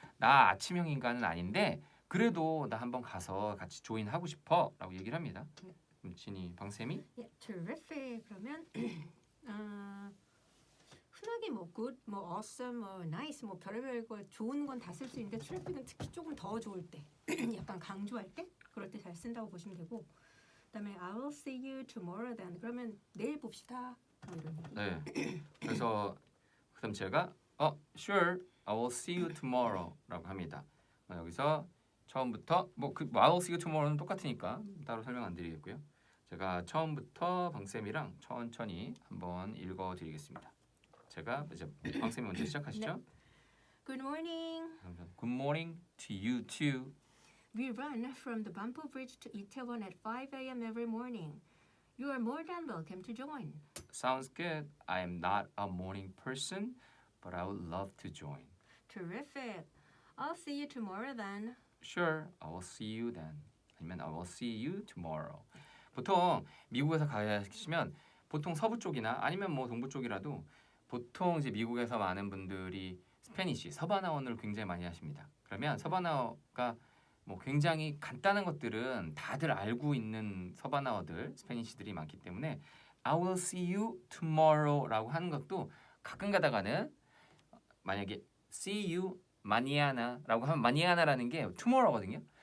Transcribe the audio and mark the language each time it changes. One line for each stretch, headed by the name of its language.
Korean: 나 아침형 인간은 아닌데 그래도 나 한번 가서 같이 조인하고 싶어라고 얘기를 합니다. 네. 그럼 진이 방쌤이 terrific 그러면 흔하게 뭐 good, 뭐 awesome, 뭐 nice, 뭐 별의별 거 좋은 건 다 쓸 수 있는데 terrific은 특히 조금 더 좋을 때, 약간 강조할 때 그럴 때 잘 쓴다고 보시면 되고. 그다음에
English: I will see you tomorrow then.
Korean: 그러면 내일 봅시다. 뭐 이런 얘기. 네. 그래서 그다음 제가
English: sure, I will see you tomorrow라고 합니다.
Korean: 여기서 처음부터
English: I will see you tomorrow
Korean: 는 똑같으니까 따로 설명 안 드리겠고요. 제가 처음부터 방쌤이랑 천천히 한번 읽어드리겠습니다. 제가 이제 방쌤이 먼저 시작하시죠. 네.
English: Good morning. Good morning to you too. We run from the Banpo Bridge to Itaewon at 5 a.m. every morning. You are more than welcome to join. Sounds good. I am not a morning person, but I would love to join. Terrific. I'll see you tomorrow then. Sure, I will see you then.
Korean: 아니면
English: I will see you tomorrow.
Korean: 보통 미국에서 가시면 보통 서부 쪽이나 아니면 뭐 동부 쪽이라도 보통 이제 미국에서 많은 분들이 스페니쉬 서바나어를 굉장히 많이 하십니다. 그러면 서바나어가 뭐 굉장히 간단한 것들은 다들 알고 있는 서바나어들 스페니쉬들이 많기 때문에
English: I will see you tomorrow
Korean: 라고 하는 것도 가끔 가다가는 만약에 see you 마니아나라고 하면 마니아나라는 게 tomorrow거든요.